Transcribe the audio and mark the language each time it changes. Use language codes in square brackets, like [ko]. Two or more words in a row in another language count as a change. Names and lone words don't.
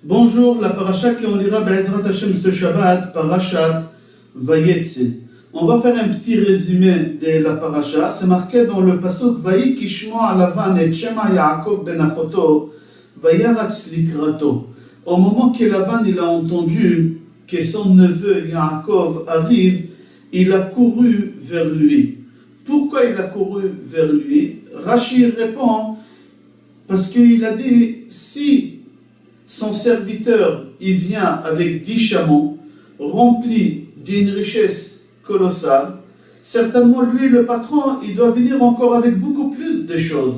[fr] bonjour, la paracha qu'on lira [he] בעזרת השם [fr] ce Shabbat, [he] פרשת ויצא. [fr] On va faire un petit résumé de la paracha. C'est marqué dans le pasuk [he] ויהי כשמע לבן את שמע יעקב בן אחתו וירץ לקראתו. [fr] Au moment que Lavan il a entendu que son neveu Yaakov arrive, il a couru vers lui. Pourquoi il a couru vers lui? Rashi répond parce qu'il a dit si son serviteur il vient avec 10 chameaux remplis d'une richesse colossale, certainement lui le patron il doit venir encore avec beaucoup plus de choses.